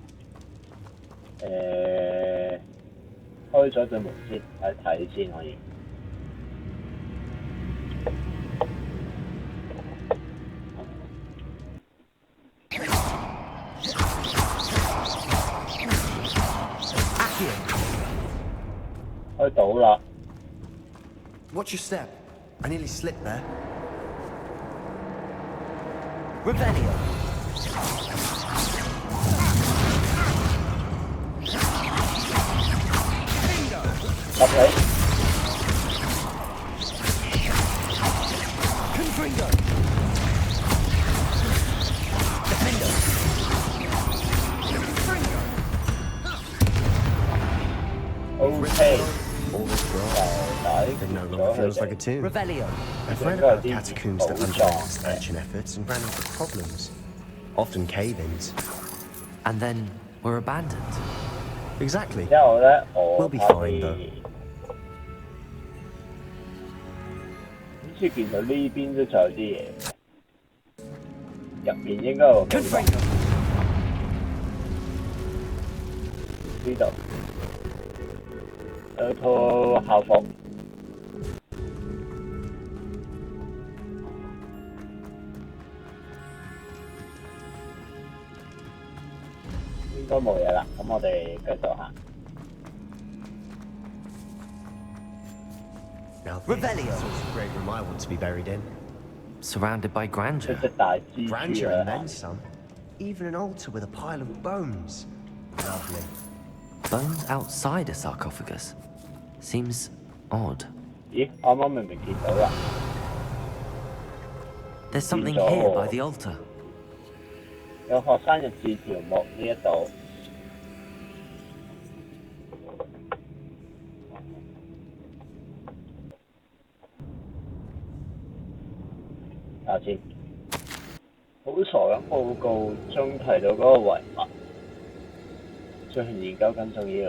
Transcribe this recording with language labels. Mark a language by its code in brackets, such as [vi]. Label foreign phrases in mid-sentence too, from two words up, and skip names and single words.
[yue] 開咗對門先，睇睇先可以。 Accio! 開到啦， [en] Watch your step. I nearly slipped there. Revelio! Bingo! [yue] 入嚟。 Confringo! Defender! Confringo! OK， [en] All this grass. [yue] 就 [en] It no [yue] 抵 [en] longer [yue] 咗佢 [en] feels like a [yue] 哋。 [en] tomb. Revelio! I've read about catacombs that underwent expansion efforts and ran into problems. Often cave-ins. And then we're abandoned. Exactly. [yue] 之後咧，我 [en] We'll be [yue] 發 [en] fine, [yue] 現 [en] though. [yue] 好似見到呢邊都仲有啲嘢，入面應該有冇 Confringo! 呢度。 有套校服。應該冇嘢啦，咁我哋繼續行。 [en] Now this is the sort of great room I want to be buried in. Surrounded by [yue] 一 [en] grandeur. [yue] 隻大蜘蛛 [en] Grandeur and 啊！ then some. Even an altar with a pile of bones. Lovely. Bones outside a sarcophagus. Seems odd. [yue] 咦，啱啱明明見到啦， [en] There's something Pinto. here by the altar. [yue] 有學生日誌條目呢一度。睇下先，好傻咁報告中提到嗰個遺物，進行研究更重要。